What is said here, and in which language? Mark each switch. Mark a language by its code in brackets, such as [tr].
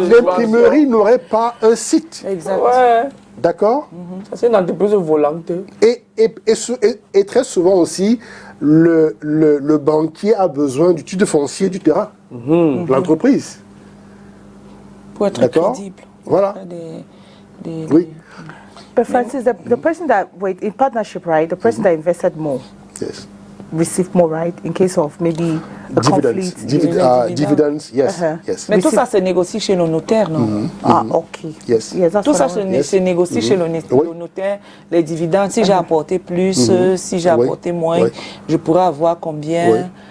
[fr] l'imprimerie n'aurait pas un site. Exact. Ouais. D'accord? Ça, c'est une entreprise volante. Et très souvent aussi, le banquier a besoin du titre foncier du terrain, l'entreprise. Pour être crédible. Voilà. Oui. [en] But Francis, the person that, in partnership, right, the person that invested more received more, right, in case of maybe a conflict. Dividends, yes. Yes. [fr] Mais tout ça se négocie chez le notaire, non? Ah, ok. [en] Yes. [fr] Tout ça se négocie chez le notaire. Les dividendes, si j'ai apporté plus, si j'ai apporté moins, je pourrais avoir combien.